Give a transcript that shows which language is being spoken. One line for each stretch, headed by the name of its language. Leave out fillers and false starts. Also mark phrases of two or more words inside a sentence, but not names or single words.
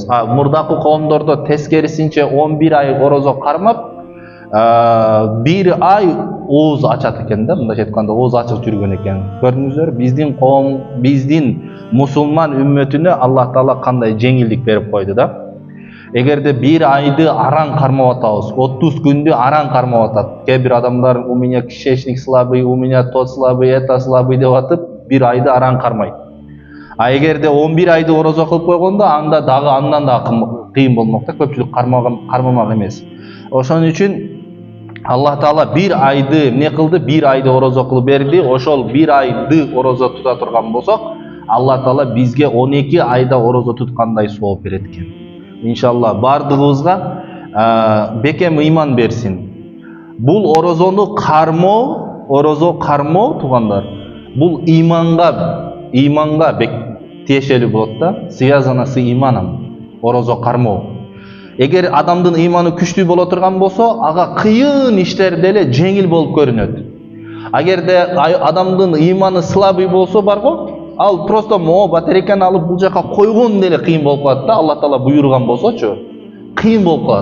Kyrgyz: Мурдакы коомдордо тескерисинче 11 ай орозо кармап, бир ай ооз ачат экен да, мындайча айтканда ооз ачык жүргөн экен. Көрдүңүздөр, биздин коом, биздин мусулман үммөтүнө Аллах Таала кандай жеңилдик берип койду да. Эгерде бир айды араң кармап атабыз, 30 күндү араң кармап атат. Кээ бир адамдар
Russian: у меня кишечник слабый, у меня тот слабый, это слабый
Kyrgyz: деп атып, бир айды араң кармайт. А эгерде 11 айды орозо кылып койгондо, анда дагы андан да кыйын болмок да, көпчүлүк кармамак эмес. Ошон үчүн Аллах Таала бир айды эмне кылды? Бир айды орозо кылып берди. Ошол бир айды орозо тута турган болсок, Аллах Таала бизге 12 айда орозо туткандай сооп берет экен. Иншалла бардыгыбызга бекем ыйман берсин. Бул орозо кармоо туугандар. Бул ыйманга тиешелүү болот да,
Russian: связано с иманом,
Kyrgyz: орозо кармоо. Эгер адамдын ыйманы күчтүү боло турган болсо, ага кыйын иштер деле жеңил болуп көрүнөт. Эгерде адамдын ыйманы слабый болсо барго, ал просто батарейканы алып бул жака койгон деле кыйын болуп калат да, Аллах Таала буйруган болсочу, кыйын болуп калат.